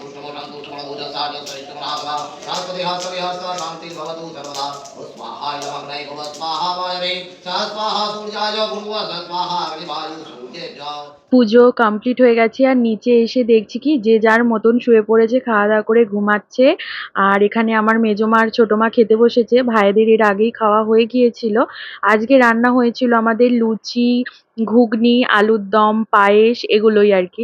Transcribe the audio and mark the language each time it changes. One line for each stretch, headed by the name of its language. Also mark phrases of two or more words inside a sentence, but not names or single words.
Sanskrit: सन्तुष्टमोजसारस्वरिष्ठमनाभवा शान्तिः भवतु सर्वदा स्वाहा इदं अग्नये भव स्वाहा वायवे स स्वाहा सूर्याय भुर्भुवः स स्वाहा अग्निवायु सूर्येभ्यः।
Bangla: পুজো কমপ্লিট হয়ে গেছে, আর নিচে এসে দেখছি কি যে যার মতন শুয়ে পড়েছে, খাওয়া দাওয়া করে ঘুমাচ্ছে। আর এখানে আমার মেজমা আর ছোট মা খেতে বসেছে, ভাইদের এর আগেই খাওয়া হয়ে গিয়েছিল। আজকে রান্না হয়েছিল আমাদের লুচি, ঘুগনি, আলুর দম, পায়েস, এগুলোই আর কি।